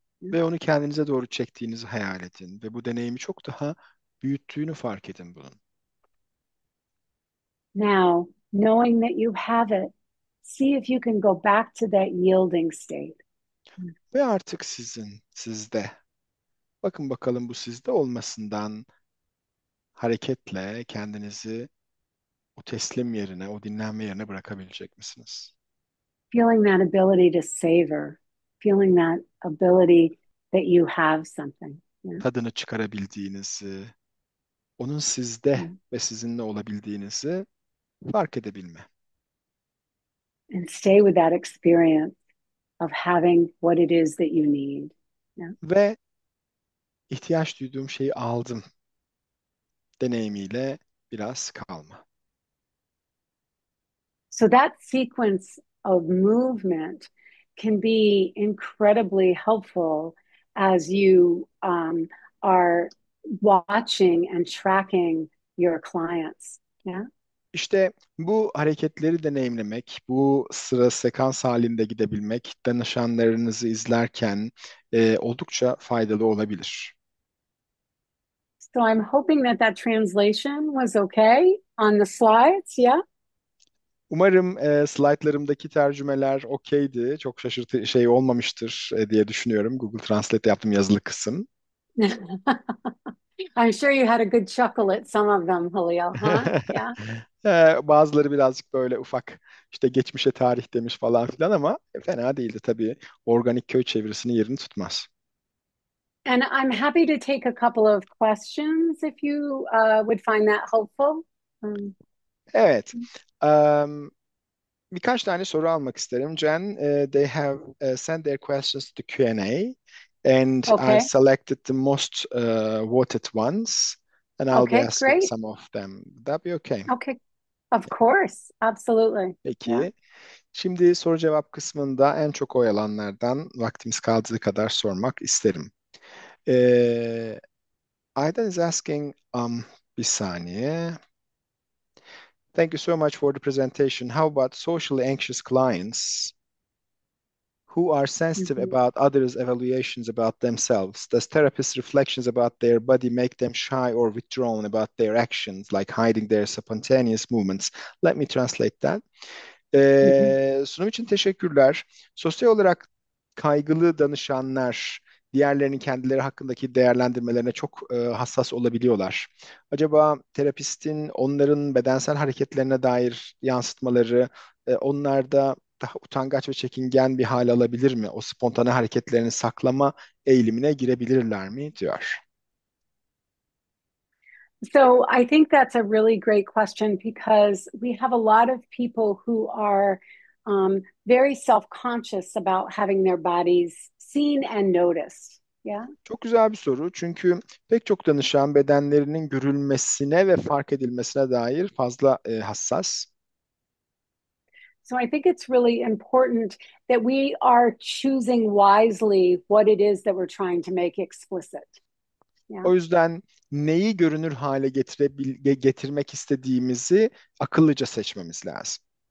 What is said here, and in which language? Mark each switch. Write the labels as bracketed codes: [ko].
[tr] Ve onu kendinize doğru çektiğinizi hayal edin. Ve bu deneyimi çok daha büyüttüğünü fark edin bunun. [en] Now, knowing that you have it, see if you can go back to that yielding state. [tr] Ve artık sizde. Bakın bakalım bu sizde olmasından hareketle kendinizi o teslim yerine, o dinlenme yerine bırakabilecek misiniz? [en] Feeling that ability to savor, feeling that ability that you have something. Yeah. [tr] Tadını çıkarabildiğinizi, onun sizde [en] Yeah. [tr] ve sizinle olabildiğinizi fark edebilme. [en] And stay with that experience of having what it is that you need. Yeah. [tr] Ve ihtiyaç duyduğum şeyi aldım deneyimiyle biraz kalma. [en] So that sequence of movement can be incredibly helpful as you are watching and tracking your clients. Yeah. [tr] İşte bu hareketleri deneyimlemek, bu sıra sekans halinde gidebilmek, danışanlarınızı izlerken oldukça faydalı olabilir. [en] So I'm hoping that that translation was okay on the slides. Yeah. [tr] Umarım slaytlarımdaki tercümeler okeydi. Çok şaşırtıcı şey olmamıştır diye düşünüyorum. Google Translate yaptım yazılı kısım. [en] I'm sure you had a good chuckle at some of them, Julio, huh? Yeah. [tr] Bazıları birazcık böyle ufak işte geçmişe tarih demiş falan filan ama fena değildi tabii. Organik köy çevirisinin yerini tutmaz. [en] And I'm happy to take a couple of questions if you would find that helpful. Um, [tr] Evet. Birkaç tane soru almak isterim. [en] Jen, they have sent their questions to Q&A and I okay. selected the most voted ones and I'll be Okay, asking great. some of them. Would that be okay? Okay. Of course. Absolutely. Yeah. [tr] Peki. Şimdi soru cevap kısmında en çok oy alanlardan vaktimiz kaldığı kadar sormak isterim. [en] Aydan is asking, [tr] bir saniye. [en] Thank you so much for the presentation. How about socially anxious clients who are sensitive Mhm. about others' evaluations about themselves? Does therapists' reflections about their body make them shy or withdrawn about their actions, like hiding their spontaneous movements? Let me translate that. Mhm. [tr] Sunum için teşekkürler. Sosyal olarak kaygılı danışanlar diğerlerinin kendileri hakkındaki değerlendirmelerine çok hassas olabiliyorlar. Acaba terapistin onların bedensel hareketlerine dair yansıtmaları onlarda daha utangaç ve çekingen bir hal alabilir mi? O spontane hareketlerini saklama eğilimine girebilirler mi diyor. [en] So I think that's a really great question because we have a lot of people who are very self-conscious about having their bodies seen and noticed. Yeah. [tr] Çok güzel bir soru çünkü pek çok danışan bedenlerinin görülmesine ve fark edilmesine dair fazla hassas. [en] So I think it's really important that we are choosing wisely what it is that we're trying to make explicit. Yeah. [tr] O yüzden neyi görünür hale getirmek istediğimizi akıllıca seçmemiz lazım.